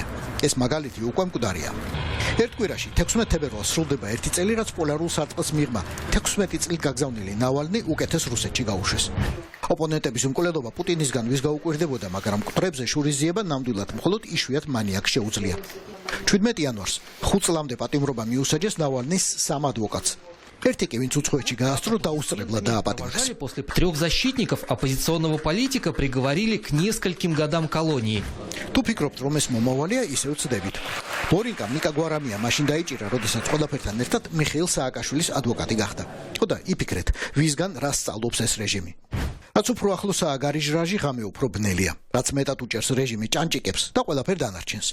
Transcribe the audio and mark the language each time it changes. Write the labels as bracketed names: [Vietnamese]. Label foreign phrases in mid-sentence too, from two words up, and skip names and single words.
[Georgian] ეს მაგალითი უკვე მკვდარია. ერთ კვირაში 16 თებერვალს სრულდება 1 წელი, რაც პოლარულ სარტყელს მიღმა 16 წლით გაგზავნილი ნავალნი უკეთეს რუსეთში გაუშვეს. ოპონენტების უმკვლელობა პუტინისგან ვის გაუკვირდებოდა, მაგრამ მკვდრებზე შურიზიება ნამდვილად მხოლოდ იშვიათ მანიაკს შეუძლია. 17 იანვარს 5 წლამდე პატიმრობა მიუსაჯეს ნავალნის 3 ადვოკატს. ერთი კი ვინც უცხოეთში გაასწრო დაუსწრებლად დააპატიმრეს. [Russian] После 3 защитников оппозиционного политика приговорили к нескольким годам колонии. [Georgian] თუ ფიქრობთ, რომ ეს მომავალია, ისევ ცდებით. ბორინკამ ნიკა გვარამია მაშინ დაიჭირა, როდესაც ყველაფერთან ერთად მიხეილ სააკაშვილის ადვოკატი გახდა. და იფიქრეთ, ვისგან რა სწავლობს ეს რეჟიმი. რაც უფრო ახლოსაა გარიჟრაჟი, ღამე უფრო ბნელია. რაც მეტად უჭერს რეჟიმი ჭანჭიკებს და ყველაფერ დანარჩენს.